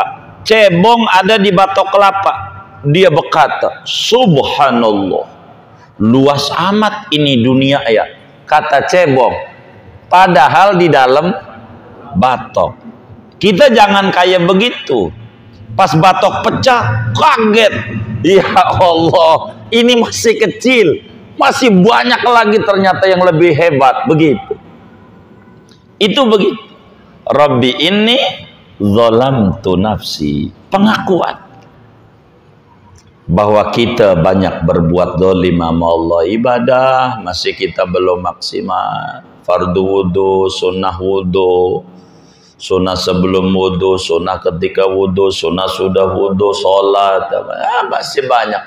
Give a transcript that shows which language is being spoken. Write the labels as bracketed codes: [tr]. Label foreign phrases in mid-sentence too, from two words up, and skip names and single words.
[id] Cebong ada di Batok Kelapa. Dia berkata, subhanallah, luas amat ini dunia ya, kata cebong, padahal di dalam batok. Kita jangan kayak begitu, pas batok pecah kaget, [ar] ya Allah, [id] ini masih kecil, masih banyak lagi ternyata yang lebih hebat. Begitu. Itu begitu. [ar] Rabbi inni dzalamtu nafsi, [id] pengakuan bahwa kita banyak berbuat zalim sama Allah. Ibadah masih kita belum maksimal. Fardu wudu, sunnah wudu, sunnah sebelum wudu, sunnah ketika wudu, sunnah sudah wudu, sholat, masih banyak.